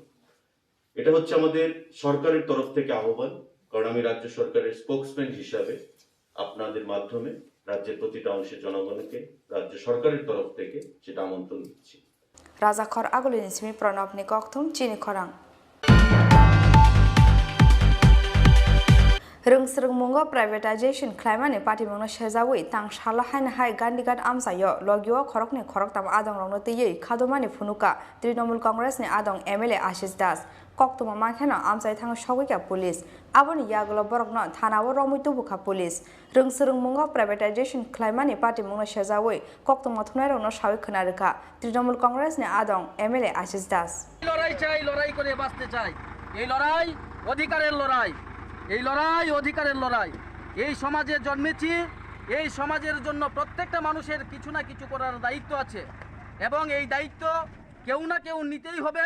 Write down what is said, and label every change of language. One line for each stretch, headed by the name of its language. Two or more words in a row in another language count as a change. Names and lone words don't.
Bangla: এটা হচ্ছে আমাদের সরকারের তরফ থেকে আহ্বান, কারণ আমি রাজ্য সরকারের স্পোকসম্যান হিসাবে আপনাদের মাধ্যমে রাজ্যের প্রতিটা অংশের জনগণকে রাজ্য সরকারের তরফ থেকে সেটা আমন্ত্রণ দিচ্ছি।
Kok Borok: রাজাখর আগুলিনিসমি প্রণব নিকথম চিনি খরাং Rungsrungmungo privatization claimani party mono shezawi tang shala hain hai gandigat amsayo logyo khorokni khoroktam adong rongno tiyei khadomani phunuka Trinamool Congress ni adong MLA Ashish Das koktuma mankhena amsai thang shogika police aboni yagulo borokno thanawo romui tubuka police Rungsrungmungo privatization claimani party mono shezawi koktuma thunai rongno shawi khonarika Trinamool Congress ni adong MLA Ashish Das
Bangla: লড়াই চাই, লড়াই করে বাঁচতে চাই। এই লড়াই অধিকারের লড়াই, এই লড়াই অধিকারের লড়াই। এই সমাজে জন্মেছি, এই সমাজের জন্য প্রত্যেকটা মানুষের কিছু না কিছু করার দায়িত্ব আছে এবং এই দায়িত্ব কেউ না কেউ নিতেই হবে।